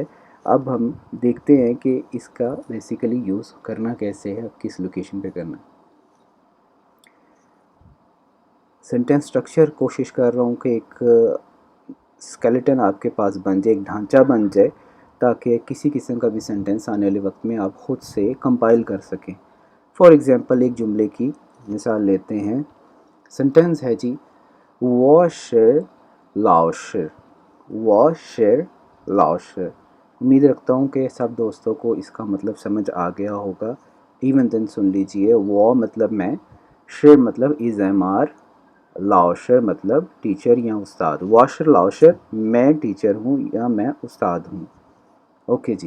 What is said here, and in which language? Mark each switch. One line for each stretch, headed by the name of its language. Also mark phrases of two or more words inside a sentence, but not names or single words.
Urdu: اب ہم دیکھتے ہیں کہ اس کا
English: basically use
Urdu: کرنا کیسے ہے، کس لوکیشن پہ کرنا.
English: sentence structure
Urdu: کوشش کر رہا ہوں کہ ایک سکیلیٹن آپ کے پاس بن جائے، ایک ڈھانچا بن جائے, تاکہ کسی قسم کا بھی سینٹنس آنے والے وقت میں آپ خود سے کمپائل کر سکیں.
English: for example
Urdu: ایک جملے کی مثال لیتے ہیں. سینٹنس ہے جی
Chinese: 我是老师 我是老师.
Urdu: امید رکھتا ہوں کہ سب دوستوں کو اس کا مطلب سمجھ آ گیا ہوگا.
English: even then
Urdu: سن لیجئے. وہ مطلب میں، شر مطلب
English: is am are,
Urdu: لاؤشر مطلب ٹیچر یا استاد.
Chinese: 我是老师
Urdu: میں ٹیچر ہوں یا میں استاد ہوں. اوکے جی.